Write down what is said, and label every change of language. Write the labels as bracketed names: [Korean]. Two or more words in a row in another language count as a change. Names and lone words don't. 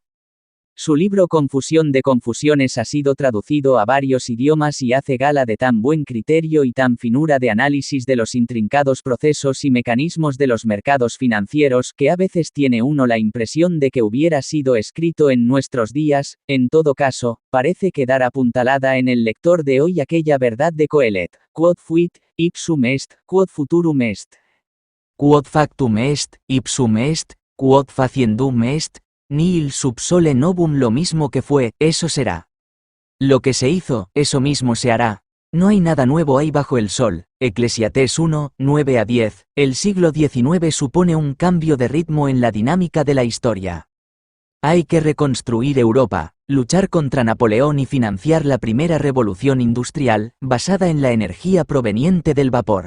[Spanish] Su libro Confusión de Confusiones ha sido traducido a varios idiomas y hace gala de tan buen criterio y tan finura de análisis de los intrincados procesos y mecanismos de los mercados financieros que a veces tiene uno la impresión de que hubiera sido escrito en nuestros días. En todo caso, parece quedar apuntalada en el lector de hoy aquella verdad de Coelet: [Latin] quod fuit, ipsum est, quod futurum est. Quod factum est, ipsum est, quod faciendum est. Nihil sub sole novum, [Spanish] lo mismo que fue, eso será. Lo que se hizo, eso mismo se hará. No hay nada nuevo ahí bajo el sol. Eclesiastés 1, 9-10. El siglo XIX supone un cambio de ritmo en la dinámica de la historia. Hay que reconstruir Europa, luchar contra Napoleón y financiar la primera revolución industrial, basada en la energía proveniente del vapor.